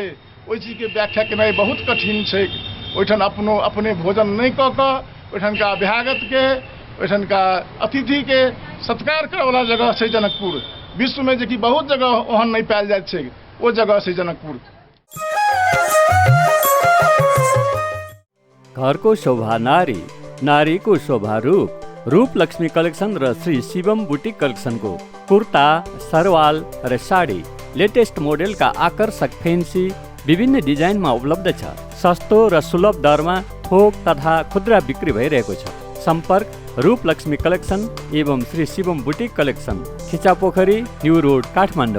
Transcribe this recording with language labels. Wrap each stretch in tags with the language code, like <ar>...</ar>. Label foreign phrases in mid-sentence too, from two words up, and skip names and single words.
<mai>ओहि चीज के व्याख्या केनाइ बहुत कठिन छै। ओहिठाम अपने भोजन नहीं कऽ कऽ ओहिठामका अभ्यागत के, ओहिठामका अतिथि के सत्कार करे वाला जगह छै जनकपुर। विश्व में जेकि बहुत जगह ओहन नहीं पायल जाइत छै, वो जगह छै जनकपुर।</mai> <ne>घरको शोभा नारी, नारीको शोभा रूप। रूप लक्ष्मी कलेक्सन र श्री शिवम बुटिक कलेक्सनको कुर्ता, सरवाल र साडी लेटेस्ट मोडेलका आकर्षक फेन्सी विभिन्न डिजाइनमा उपलब्ध छ। सस्तो र सुलभ दरमा थोक तथा खुद्रा बिक्री भइरहेको छ। सम्पर्क रूप लक्ष्मी कलेक्सन एवं श्री शिवम बुटिक कलेक्सन, खिचापोखरी, न्यू रोड, काठमाडौँ।</ne>